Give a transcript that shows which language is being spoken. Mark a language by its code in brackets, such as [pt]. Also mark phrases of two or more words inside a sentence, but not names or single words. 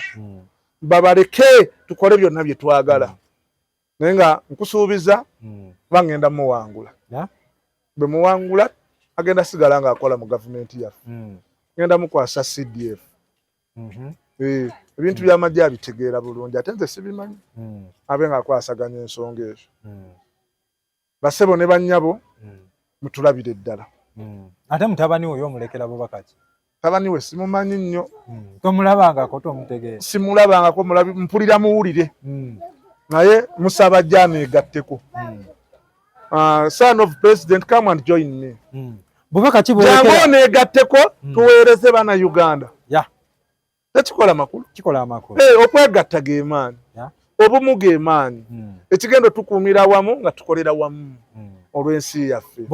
[lg] babaleke tukole byonna bye twagala naye nga nkusuubiza kuba ngenda muwangula bwe muwangula agenda sigala ng'akola mu gavumenti yaffe ngenda mukwasa CDF ebintu by'amagye abitegeera bulungi ate nze sibimanyi abe ng'akwasaganya ensonga ezo basebo ne bannyabo mutulabire ddala ate mutabani we omulekera Bubaka ki tabani we simumanyi nnyo tomulabangako tomutegeera simulabangako mpulira muwulire naye musaba jana egatteko [en] son of president come and join me [lg] Bubaka kibolekera jango negatteko tuweereze bana Uganda tekikola makulu kikola amakulu okwegatta geemaani obumu geemaani ekigendo tukuumira wamu nga tukolera wamu olw'ensi yaffe